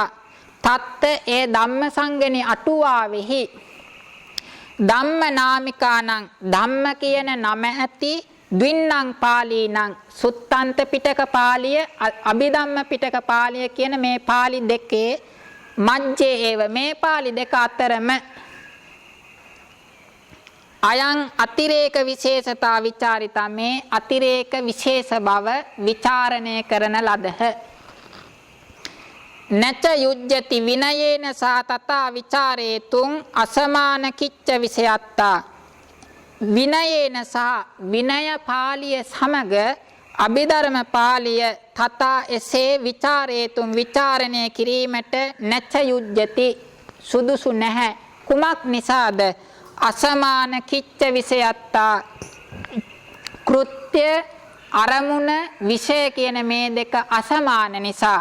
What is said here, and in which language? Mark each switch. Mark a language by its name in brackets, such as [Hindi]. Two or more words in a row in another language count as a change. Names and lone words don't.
[Sinhala] තත්ත ඒ ධම්මසංගණි අටුවාවෙහි ධම්මනාමිකානං ධම්ම කියන නම ඇති [Pali] ද්වින්නං පාලීනම් [Sinhala] සුත්තන්ත පිටක පාළිය අභිධම්ම පිටක පාළිය කියන මේ පාළි දෙකේ [Pali] මජ්ජේ ඒව [Sinhala] මේ පාළි දෙක අතරම [Pali] අයං අතිරේක විශේෂතා විචාරිතා [Sinhala] මේ අතිරේක විශේෂ බව විචාරණය කරන ලදහ. [Pali] නච යුජ්ජති විනයේන සා තථා විචාරේතුං අසමාන කිච්ච විෂයත්තා. [Sinhala] විනයේන සහ විනය පාළිය සමග අභිධර්ම පාළිය තථා එසේ විචාරේතුං විචාරණය කිරීමට [Pali] නච යුජ්ජති [Sinhala] සුදුසු නැහැ. කුමක් නිසාද? [Pali] අසමාන කිච්ච විෂයත්තා [Sinhala] කෘත්‍ය අරමුණ විෂය කියන මේ දෙක අසමාන නිසා.